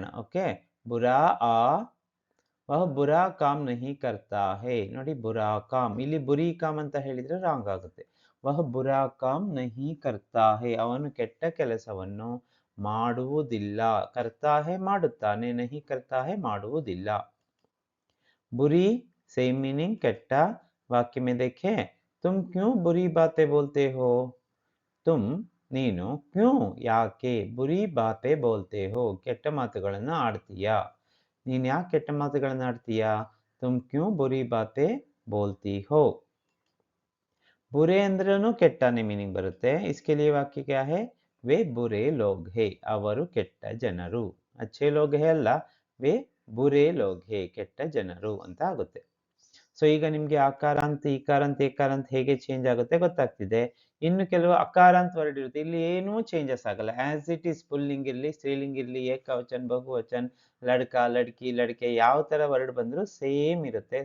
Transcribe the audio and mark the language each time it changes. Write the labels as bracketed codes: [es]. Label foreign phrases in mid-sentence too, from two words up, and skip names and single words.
[hi] ओके, बुरा आ वह बुरा काम नहीं करता है. [kn] ನೋಡಿ [hi] बुरा काम, [kn] ಇಲ್ಲಿ [hi] बुरी काम [kn] ಅಂತ ಹೇಳಿದ್ರೆ ರಾಂಗ್ ಆಗುತ್ತೆ. [hi] वह बुरा काम नहीं करता है, [kn] ಅವನು ಕೆಟ್ಟ ಕೆಲಸವನ್ನು ಮಾಡುವುದಿಲ್ಲ. [hi] करता है ಮಾಡುತ್ತಾನೆ, नहीं करता है ಮಾಡುವುದಿಲ್ಲ. बुरी [en] same meaning [hi] ಕೆಟ್ಟ. वाक्य में देखें, तुम क्यों बुरी बातें बोलते हो. तुम ನೀನು ಕ್ಯೂ ಯಾಕೆ बुरी बातें बोलते हो [kn] ಕೆಟ್ಟ ಮಾತುಗಳನ್ನು ಆಡ್ತೀಯಾ. ನೀನು ಯಾಕೆ ಕೆಟ್ಟ ಮಾತುಗಳನ್ನು ಆಡ್ತೀಯಾ. [hi] तुम क्यों बुरी बातें बोलती हो. [kn] ಬುರೆ ಅಂದ್ರೂ ಕೆಟ್ಟನೇ ಮೀನಿಂಗ್ ಬರುತ್ತೆ. [hi] इसके लिए वाक्य क्या है, वे बुरे लोग है, [kn] ಅವರು ಕೆಟ್ಟ ಜನರು. [hi] अच्छे लोग है ಅಲ್ಲ, वे बुरे लोग है, [kn] ಕೆಟ್ಟ ಜನರು ಅಂತ ಆಗುತ್ತೆ. ಸೊ ಈಗ ನಿಮಗೆ ಆಕಾರಾಂತ ಈಕಾರಾಂತ ಏಕಾರಾಂತ ಹೇಗೆ ಚೇಂಜ್ ಆಗುತ್ತೆ ಗೊತ್ತಾಗ್ತಿದೆ. ಇನ್ನು ಕೆಲವು ಅಕಾರಾಂತ ವರ್ಡ್ ಇರುತ್ತೆ, ಇಲ್ಲಿ ಏನೂ ಚೇಂಜಸ್ ಆಗಲ್ಲ, [en] as it is. [kn] ಪುಲ್ಲಿಂಗ್ ಇರಲಿ ಸ್ತ್ರೀಲಿಂಗ್ ಇರಲಿ ಏಕವಚನ್ ಬಹುವಚನ್ [hi] लड़का लड़की लड़के [kn] ಯಾವ ತರ ವರ್ಡ್ ಬಂದರೂ ಸೇಮ್ ಇರುತ್ತೆ.